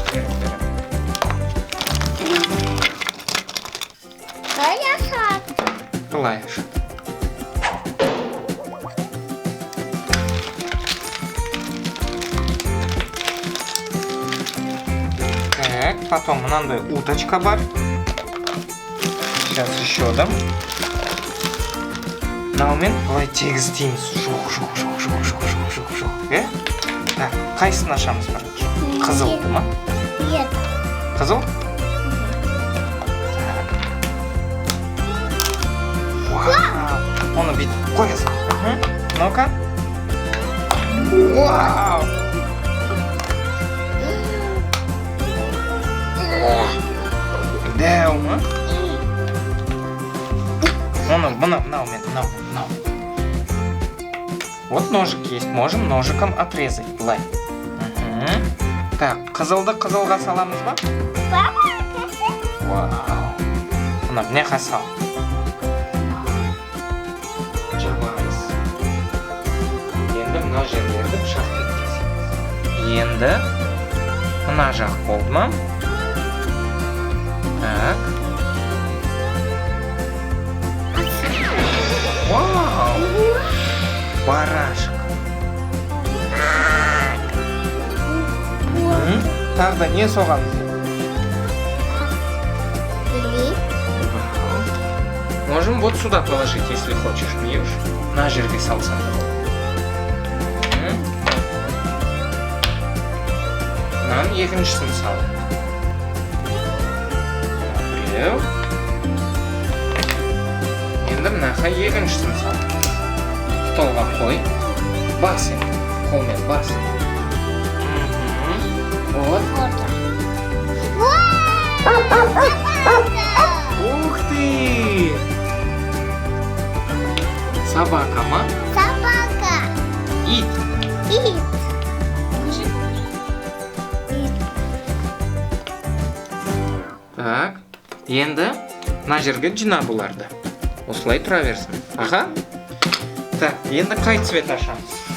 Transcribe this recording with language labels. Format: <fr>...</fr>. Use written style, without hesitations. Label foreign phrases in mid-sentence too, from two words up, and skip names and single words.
<kk>Қалай ашады? Былай ашады.</kk> <ru>Так, потом</ru> <kk>мынандай уточка бар.</kk> <ru>Сейчас еще дам.</ru> <kk>Мынаумен былай тегіз істейміз. Жоқ. Так, қайсысын ашамыз бірінші? Қызылды ма?</kk> <ru>Нет.</ru> <kk>Қызыл? Так. Вау! Оны бүйтіп қоя сал. Ну-ка. Вау! Дәу ма? Оны мынаумен.</kk> <ru>Вот ножик есть, можем ножиком отрезать.</ru> <kk>Былай. Так, қызылды қызылға саламыз ба? Вау! Мына мыняқа сал. Жабамыз. Енді мына жерлерді пышақпен кесеміз. Енді мына жақ болды ма? Так. Вау! Барашек. Тағы да не соғамыз?</kk> <ru>Можем вот сюда положить, если хочешь, Миюш.</ru> <kk>На жерге салсам. Нам екіншісін сал. Біреу. Енді мынақа екіншісін сал. Столға қой. Бас енді. Қолмен бас.</kk> <ru>Вот. Ух ты!</ru> <kk>Собака ма? Собака. Ит. Так. Енді мына жерге жина бұларды. Осылай тұра берсін. Аға. Так, енді қай цвет ашамыз?</kk>